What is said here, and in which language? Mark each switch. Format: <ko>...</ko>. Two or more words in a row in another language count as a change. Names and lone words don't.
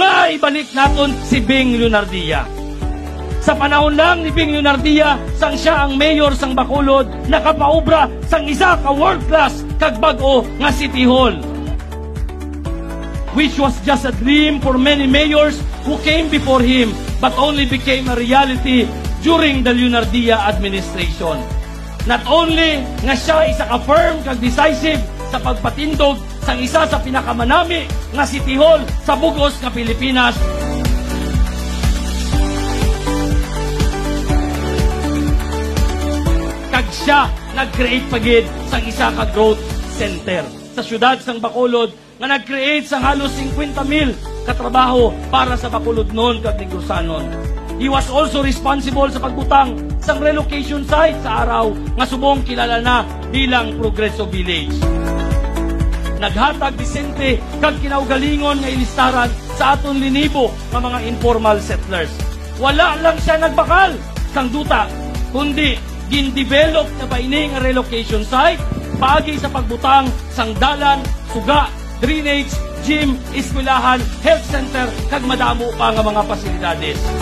<hil>maibalik naton si Bing Leonardia. Sa panahon lang ni Bing Leonardia, sang siya ang mayor sang Bacolod, nakapaubra sang isa ka world-class kag bag-o nga City Hall.</hil> <en>Which was just a dream for many mayors who came before him, but only became a reality during the Leonardia administration. Not only</en> <hil>nga siya isa ka firm kag decisive sa pagpatindog sang isa sa pinakamanami nga City Hall sa bugos nga Pilipinas, kag siya nag-create pagid sang isa ka</hil> <en>growth center</en> <hil>sa syudad sang Bacolod nga nag-create sang halos 50,000 katrabaho para sa Bacolod noon kag Negros-anon.</hil> <en>He was also responsible</en> <hil>sa pagbutang sang</hil> <en>relocation site</en> <hil>sa araw nga subong kilala na bilang Progreso Village. Naghatag disente kag kinaugalingon nga ilistaran sa aton linibo nga mga</hil> <en>informal settlers.</en> <hil>Wala lang siya nagbakal sang duta, kundi gin-develop na baini nga</hil> <en>relocation site</en> <hil>paagi sa pagbutang sang dalan, suga, drainage, gym, eskwelahan, health center kag madamo pa nga mga pasilidades.</hil>